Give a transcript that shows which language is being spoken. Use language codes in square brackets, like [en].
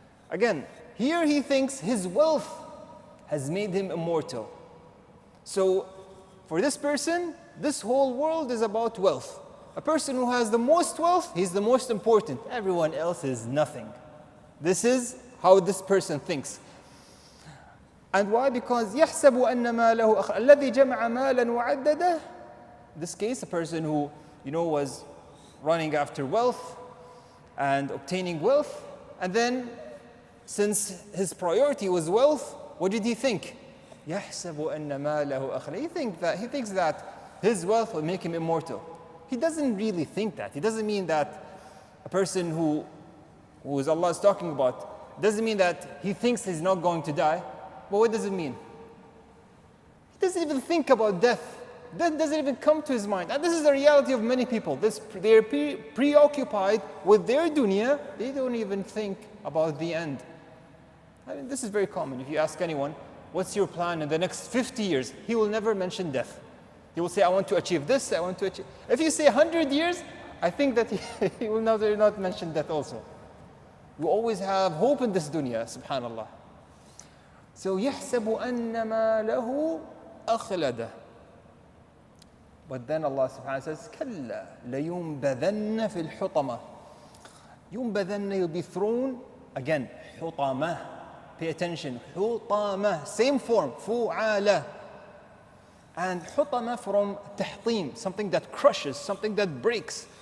[en] Again, here he thinks his wealth has made him immortal. So, for this person, this whole world is about wealth. A person who has the most wealth, he's the most important. Everyone else is nothing. This is how this person thinks. And why? Because [ar] يَحْسَبُ أَنَّ مَالَهُ الَّذِي جَمَعَ مَالًا وَعَدَّدَهُ. [en] In this case, a person who, was running after wealth and obtaining wealth. And then, since his priority was wealth, what did he think? [ar] يَحْسَبُ أَنَّ مَالَهُ أَخْلَدَهُ. [en] He thinks that his wealth will make him immortal. He doesn't really think that. It doesn't mean that a person who is Allah is talking about, doesn't mean that he thinks he's not going to die. But what does it mean? He doesn't even think about death. Death doesn't even come to his mind. And this is the reality of many people. They're preoccupied with their dunya. They don't even think about the end. I mean, this is very common. If you ask anyone, what's your plan in the next 50 years? He will never mention death. He will say, I want to achieve this, I want to achieve. If you say 100 years, I think that he will not mention death also. We always have hope in this dunya, subhanallah. So, [ar] يَحْسَبُ أَنَّ مَالَهُ أَخْلَدَهُ. [en] But then Allah subhanahu wa ta'ala says, [ar] كَلَّا لَيُنْبَذَنَّ فِي الْحُطَمَةِ. [en] يُنْبَذَنَّ, you'll be thrown, again, حُطَمَةِ. Pay attention, حُطَمَةِ, same form, فُعَالَةِ. And حُطَمَةِ from تحطيم, something that crushes, something that breaks.